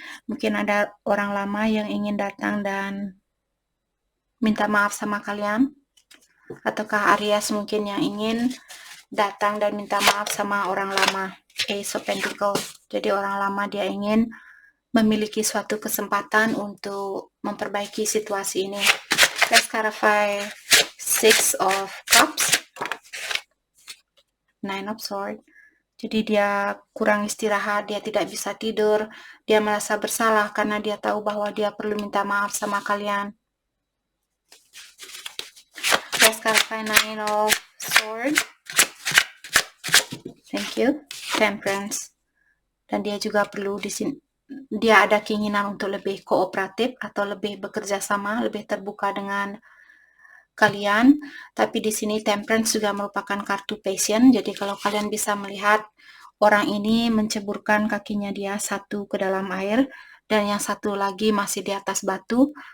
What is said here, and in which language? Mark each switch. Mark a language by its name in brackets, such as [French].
[Indonesian] Mungkin ada orang lama yang ingin datang dan minta maaf sama kalian. Ataukah Aries mungkin yang ingin datang dan minta maaf sama orang lama. Ace of Pentacles. Jadi orang lama dia ingin memiliki suatu kesempatan untuk memperbaiki situasi ini. [English] Let's clarify Six of Cups, Nine of Swords. [Indonesian] Jadi dia kurang istirahat, dia tidak bisa tidur, dia merasa bersalah karena dia tahu bahwa dia perlu minta maaf sama kalian. [English] Let's clarify Nine of Swords. Thank you. Temperance. [Indonesian] Dan dia juga perlu di sini, dia ada keinginan untuk lebih kooperatif atau lebih bekerja sama, lebih terbuka dengan kalian. Tapi di sini Temperance juga merupakan kartu passion. Jadi kalau kalian bisa melihat orang ini menceburkan kakinya dia satu ke dalam air dan yang satu lagi masih di atas batu.